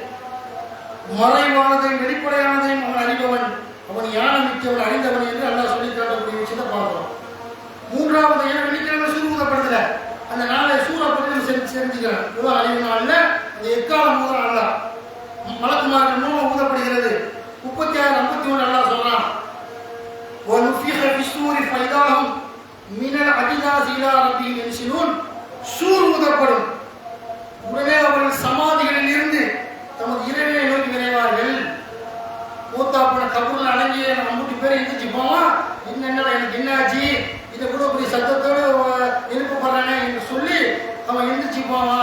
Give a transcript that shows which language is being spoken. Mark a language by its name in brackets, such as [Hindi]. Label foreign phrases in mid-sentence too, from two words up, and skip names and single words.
[Tamil] மறைவானதையும் வெளிப்படையானதையும் அவன் அறிபவன், அவன் ஞானமிக்கவன், அறிந்தவன் என்று அல்லாஹ் சொல்லி காட்டக்கூடிய விஷயத்தை பார்க்கிறோம். 3வது ஏன்னா வெள்ளிக்கிழமை சூர் ஊதப்படுதுல, அந்த நாளை சூரை பற்றி நம்ம தெரிஞ்சுக்கிறோம். யுக அழிவு நாளில் அந்த எக்காலம் ஊதுறான் அல்லாஹ். மலக்குமார்கள் மூலம் ஊதப்படுகிறது. 36-51 அல்லாஹ் சொல்றான், [Arabic] وَنُفِخَ فِي الصُّورِ فَإِذَا هُمْ مِنَ الْأَجْدَاثِ إِلَى رَبِّهِمْ يَنْسِلُونَ. [Tamil] சூர் ஊதப்படும், உடனே அவர்கள் சமாதிகளில் இருந்து தமது இறைவனை நோக்கி விரைவார்கள். மூத்தாப்பன கபூர்ல அடங்கிய 50 பேர் எந்திரிச்சு போவான். என்னடா எனக்கு என்னாச்சு, இதை கூட இப்படி சத்தத்தோடு எழுப்பப்படுறானே என்று சொல்லி அவன் எந்திரிச்சு போவான்.